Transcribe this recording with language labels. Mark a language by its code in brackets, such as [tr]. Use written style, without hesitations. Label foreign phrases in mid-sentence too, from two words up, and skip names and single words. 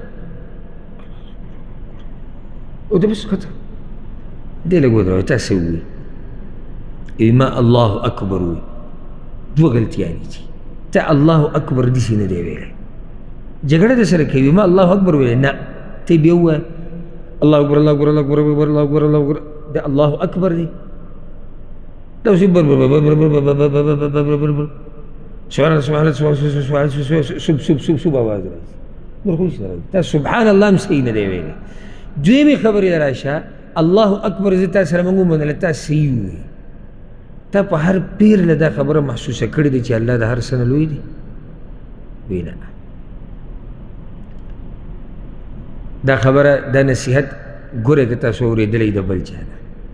[ps] او ده بس ختم دی لږ ودروه تا څه ووایي ما [ar] الله اکبر [ps] ووایي دوه غلطیانې دي ته [ar] الله اکبر [ps] داسې نه دی ویلی جګړه در سره کوي ما [ar] الله اکبر [ps] ویلی نه ته بیا ووایه [ar] الله اکبر الله اکبر الله اکبر الله اکبر الله اکبر [ps] دا [ar] الله اکبر [ps] دی دا اوس [ar] سبحان الله سبحان الله سبحان الله [ps] سب آواز راځي نور خو هېڅ نه راځي تا [ar] سبحان الله [ps] هم صحیح نه دی ویلی دویمې خبرې ته راشه [ar] الله اکبر [ps] زه تا سره موږ ومنله تا صحیح ووایي تا په هر پیر له دا خبره محسوسه کړې ده چې الله د هر څه نه لوی دی وی نه دا خبره دا نصیحت ګوره که تاسو اورېدلی د بل چا نه